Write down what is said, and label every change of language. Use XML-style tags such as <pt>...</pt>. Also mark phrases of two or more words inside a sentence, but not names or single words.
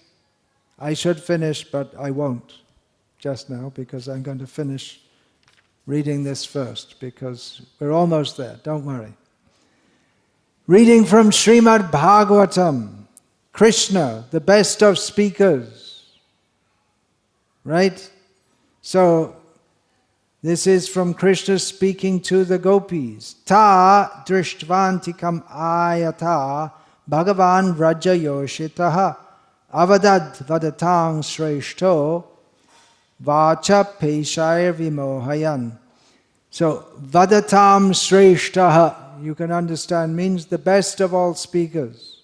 <en>I should finish, but I won't just now, because I'm going to finish reading this first, because we're almost there, don't worry. Reading from Srimad Bhagavatam, Krishna, the best of speakers. Right? So, this is from Krishna speaking to the gopis.</en> <sa>ता दृष्ट्वान्तिकम् आयाता भगवान् व्रजयोषितः अवदद् वदतां श्रेष्ठो वाचः पेशैर् विमोहयन्. So, वदतां श्रेष्ठः,</sa> <en>you can understand, means the best of all speakers.</en>